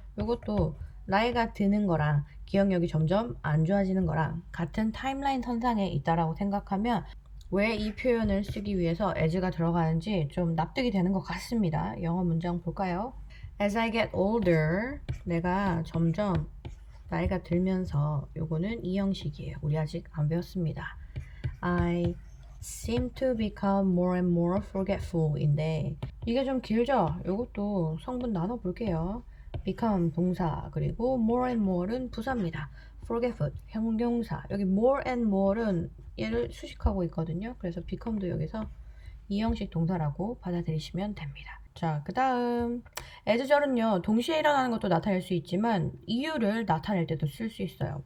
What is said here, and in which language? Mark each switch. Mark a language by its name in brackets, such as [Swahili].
[Korean] 이것도 나이가 드는 거랑 기억력이 점점 안 좋아지는 거랑 같은 타임라인 선상에 있다라고 생각하면 왜 이 표현을 쓰기 위해서 as가 들어가는지 좀 납득이 되는 것 같습니다. 영어 문장 볼까요? [English] As I get older, [Korean] 내가 점점 나이가 들면서, 요거는 이 형식이에요. 우리 아직 안 배웠습니다. [English] I seem to become more and more forgetful인데 [Korean] 이게 좀 길죠? 요것도 성분 나눠 볼게요. become 동사, 그리고 more and more는 부사입니다. forgetful 형용사. 여기 more and more는 얘를 수식하고 있거든요. 그래서 become도 여기서 이 형식 동사라고 받아들이시면 됩니다. 자, 그 다음 as절은요, 동시에 일어나는 것도 나타낼 수 있지만 이유를 나타낼 때도 쓸 수 있어요.